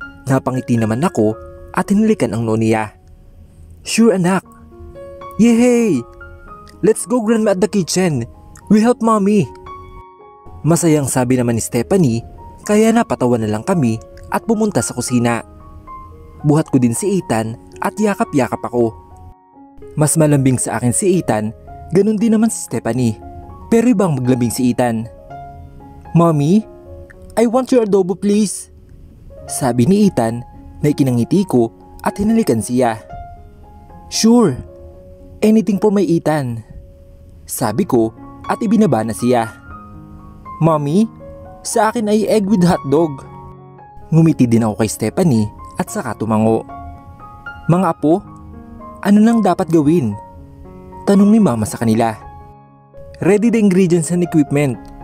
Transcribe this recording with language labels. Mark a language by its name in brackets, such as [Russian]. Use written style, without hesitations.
[Filipino] Napangiti naman ako at hinalikan ang noo niya. [English] Sure, anak. Yehey! Let's go, Grandma, at the kitchen. We help Mommy. [Filipino] Masayang sabi naman ni Stephanie, kaya napatawa na lang kami at pumunta sa kusina. Buhat ko din si Ethan at yakap-yakap ako. Mas malambing sa akin si Ethan, ganun din naman si Stephanie. Pero ibang maglambing si Ethan. [English] Mommy, I want your adobo please. [Filipino] Sabi ni Ethan na ikinangiti ko at hinalikan siya. [English] Sure, anything for my Ethan. [Filipino] Sabi ko at ibinaba na siya. Mommy, sa akin ay [English] egg with hotdog. [Filipino] Ngumiti din ako kay Stephanie at saka tumango. Mga apo, ano nang dapat gawin? Tanong ni Mama sa kanila. [English] Ready the ingredients and equipment.